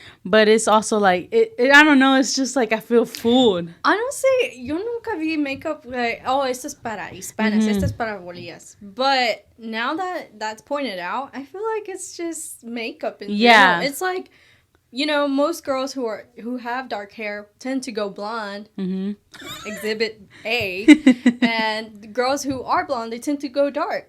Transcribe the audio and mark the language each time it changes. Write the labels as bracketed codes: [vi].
[en] But it's also like, I don't know, it's just like I feel fooled. [es] Honestly, yo nunca vi makeup like, oh, esto es para hispanas, esto es para bolillas. [en] But now that that's pointed out, I feel like it's just makeup in general. It's like, you know, most girls who have dark hair tend to go blonde, exhibit A, and girls who are blonde, they tend to go dark.